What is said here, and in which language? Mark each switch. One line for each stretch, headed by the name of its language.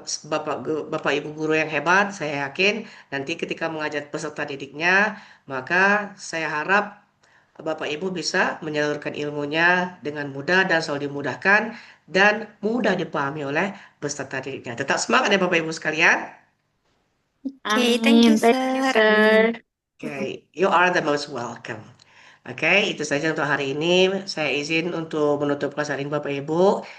Indonesian: Bapak Ibu guru yang hebat, saya yakin nanti ketika mengajar peserta didiknya, maka saya harap Bapak Ibu bisa menyalurkan ilmunya dengan mudah dan selalu dimudahkan dan mudah dipahami oleh peserta didiknya. Tetap semangat ya Bapak Ibu sekalian.
English: Okay, thank you, Amin. Thank you, sir. sir. Okay, you are the most welcome.
Indonesian: Oke, itu saja untuk hari ini. Saya izin untuk menutup kelas hari ini Bapak Ibu.